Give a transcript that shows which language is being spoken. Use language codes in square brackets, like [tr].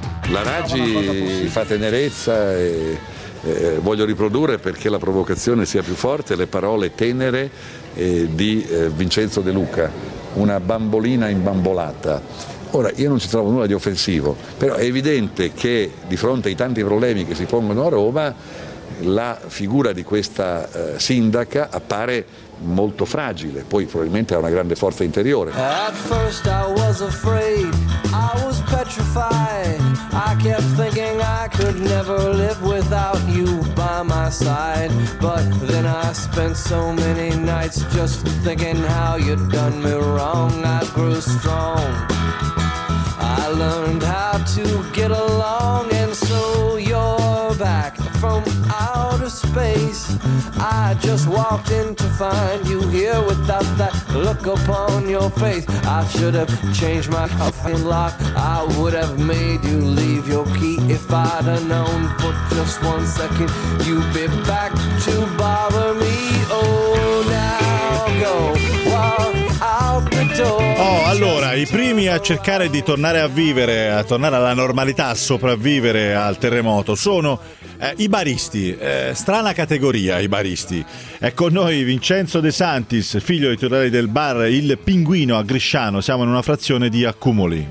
[it] La Raggi fa tenerezza e voglio riprodurre, perché la provocazione sia più forte, le parole tenere di Vincenzo De Luca: una bambolina imbambolata. Ora, io non ci trovo nulla di offensivo, però è evidente che di fronte ai tanti problemi che si pongono a Roma, la figura di questa sindaca appare molto fragile, poi probabilmente ha una grande forza interiore. [en] At first I was afraid, I was petrified, I kept thinking I could never live without you by my side, but then I spent so many nights just thinking how you'd done me wrong. I grew strong, I learned how to get along, and so you're back from outer space. I just walked in to find you here without that look upon your face. I should have changed my fucking lock, I would have made you leave your key if I'd have known for just one second you'd be back to bother me. Oh, now go walk out the door. [it] Oh, allora, i primi a cercare di tornare a vivere, a tornare alla normalità, a sopravvivere al terremoto sono i baristi, strana categoria i baristi. È con noi Vincenzo De Santis, figlio di titolare del bar Il Pinguino a Grisciano, siamo in una frazione di Accumoli.